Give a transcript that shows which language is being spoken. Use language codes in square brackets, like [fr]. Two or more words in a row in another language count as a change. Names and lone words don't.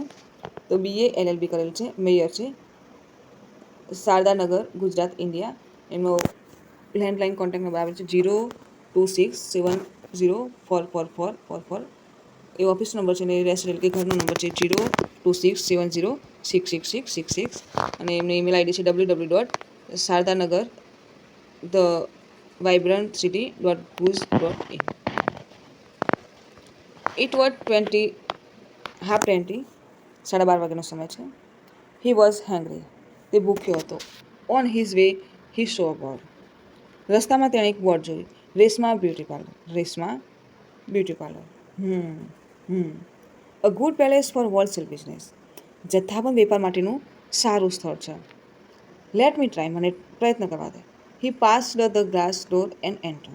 [gu] તો BA LLB કરેલ છે, મેયર છે, શારદાનગર, ગુજરાત, ઇન્ડિયા. એમનો લેન્ડલાઇન કોન્ટેક્ટ નંબર આવે છે 02670444444. એ ઓફિસ નંબર છે અને રેસિડેન્ટ કે ઘરનો નંબર છે 02670666666. અને એમની ઈમેલ આઈડી છે www.sardanagar the vibrantcity.booz.in. [en] It was [gu] 20:30, 12:30 વાગ્યાનો સમય છે. [en] He was hungry. [gu] તે ભૂખ્યો હતો. [en] On his way he saw a board. [gu] રસ્તામાં તેણે એક બોર્ડ જોયું. રેશમા બ્યુટી પાર્લર. [en] A good place for wholesale business. [gu] જથ્થાબંધ વેપાર માટેનું સારું સ્થળ છે. [en] Let me try, [gu] મને પ્રયત્ન કરવા દે. [en] He passed the glass door and enter.